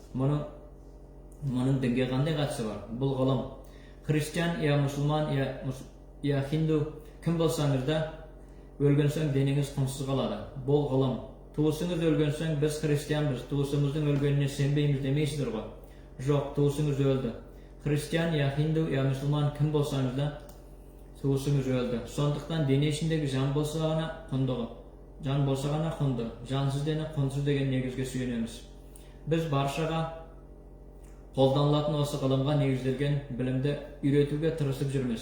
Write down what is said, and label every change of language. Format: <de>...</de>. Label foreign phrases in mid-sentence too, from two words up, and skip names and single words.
<kk>Мұның дінге қандай қатысы бар? Бұл ғылым. Христиан, я мұсылман, я хинду кім болсаңыз да, өлген соң денеңіз құнсыз қалады. Бұл ғылым. Туысыңыз өлген соң біз христианбыз, туысымыздың өлгеніне сенбейміз демейсіздер ғой? Жоқ, туысыңыз өлді. Христиан, я хинду, я мұсылман кім болсаңыз да, туысыңыз өлді. Сондықтан дене ішіндегі жан болса ғана құнды, жансыз дене құнсыз деген негізге сүйенеміз. Біз баршаға қолданылатын осы ғылымға негізделген білімді үйретуге тырысып жүрміз.</kk>